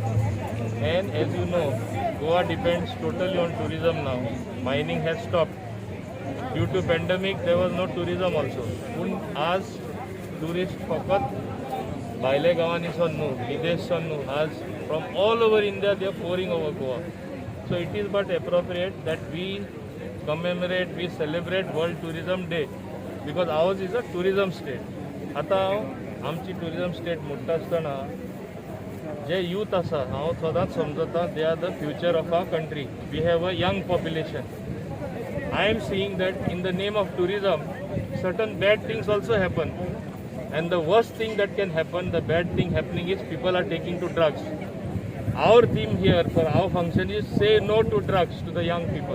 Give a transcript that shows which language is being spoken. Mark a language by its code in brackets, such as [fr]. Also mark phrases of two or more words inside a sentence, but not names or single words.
[en] And as you know, Goa depends totally on tourism now. Mining has stopped. Due to pandemic, there was no tourism also. [kok] पूण आज tourist फकत भायले गांवांनीसून न्हू, विदेशसून न्हू, आज [en] from all over India they are pouring over Goa. So it is but appropriate that we commemorate, we celebrate World Tourism Day because ours is a tourism state. [kok] आता आमची [en] tourism state [kok] म्हणटा आसतना जे youth आसा हांव सदांच समजता [en] they are the future of our country. We have a young population. I am seeing that in the name of tourism, certain bad things also happen. And the worst thing that can happen, the bad thing happening is people are taking to drugs. Our theme here for our function is say no to drugs to the young people.